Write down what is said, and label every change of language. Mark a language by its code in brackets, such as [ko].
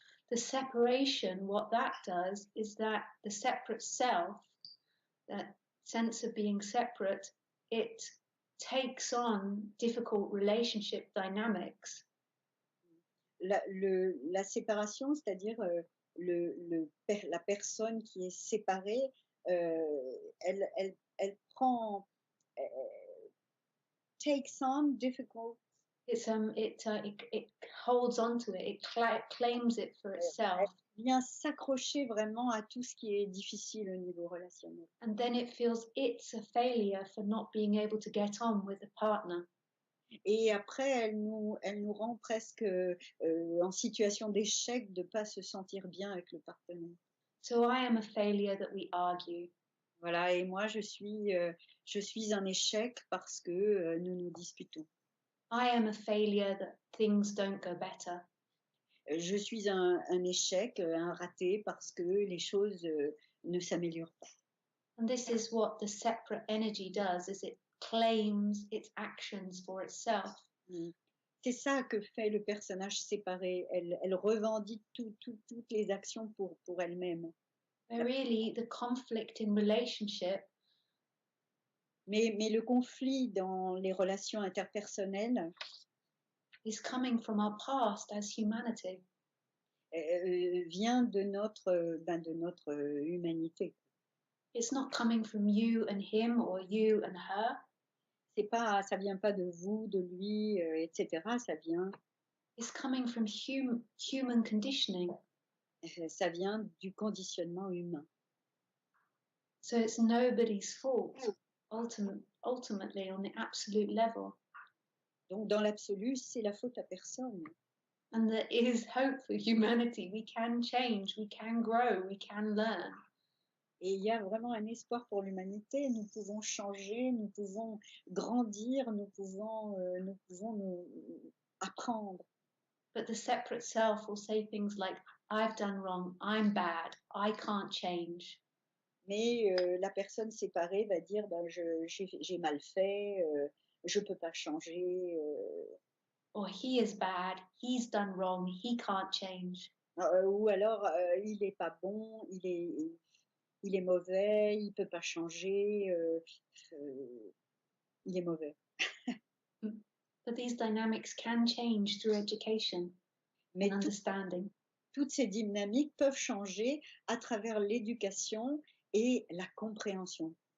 [en] The separation, what that does is that the separate self, that sense of being separate, it takes on difficult relationship dynamics. [fr] la séparation, c'est-à-dire la personne qui est séparée, elle prend, [en] takes on difficult, it holds on to it. It claims it for itself, [fr] elle vient s'accrocher vraiment à tout ce qui est difficile au niveau relationnel. [en] and then it feels it's a failure for not being able to get on with a partner. [fr] Et après, elle nous rend presque en situation d'échec de ne pas se sentir bien avec le partenaire. [en] So I am a failure that we argue. [fr] Voilà, et moi je suis un échec parce que nous nous disputons. [en] I am a failure that things don't go better. [fr] Je suis un échec, un raté parce que les choses ne s'améliorent pas. [en] And this is what the separate energy does, is it claims its actions for itself. [fr] C'est ça que fait le personnage séparé. Elle revendique toutes les actions pour elle-même. [en] But really, the conflict in relationship [fr] Mais le conflit dans les relations interpersonnelles [en] is coming from our past as humanity. [fr] Vient de notre humanité. [en] It's not coming from you and him or you and her. [fr] Ça vient pas de vous, de lui, etc. Ça vient. [en] It's coming from human conditioning. [fr] Ça vient du conditionnement humain. [en] So it's nobody's fault, ultimately, on the absolute level. [fr] Donc, dans l'absolu, c'est la faute à personne. [en] And there is hope for humanity. We can change, we can grow, we can learn. [fr] Et il y a vraiment un espoir pour l'humanité. Nous pouvons changer, nous pouvons grandir, nous pouvons nous apprendre. [en] But the separate self will say things like, I've done wrong, I'm bad, I can't change. [fr] Mais la personne séparée va dire j'ai mal fait, je peux pas changer. [en] Or he is bad, he's done wrong, he can't change. [fr] Ou alors il est pas bon, il est mauvais, il peut pas changer, il est mauvais. [en] But these dynamics can change through education and understanding. [fr] Toutes ces dynamiques peuvent changer à travers l'éducation et la compréhension.